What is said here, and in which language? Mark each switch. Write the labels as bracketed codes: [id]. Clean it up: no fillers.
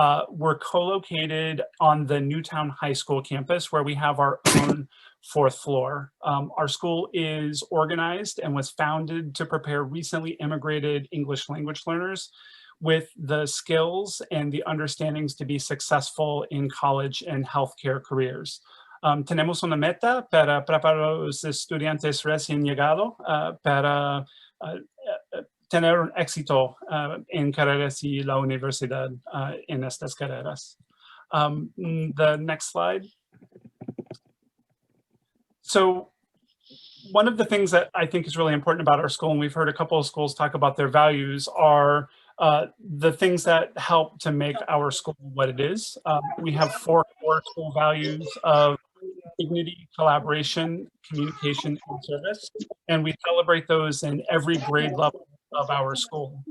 [en] We're co-located on the Newtown High School campus, where we have our own 4th floor. Our school is organized and was founded to prepare recently immigrated English language learners with the skills and the understandings to be successful in college and healthcare careers. [es] Tenemos una meta para preparar los estudiantes recién llegados para tener un éxito en carreras y la universidad en estas carreras. [en] The next slide. So one of the things that I think is really important about our school, and we've heard a couple of schools talk about their values, are the things that help to make our school what it is. We have 4 core school values of dignity, collaboration, communication, and service, and we celebrate those in every grade level of our school.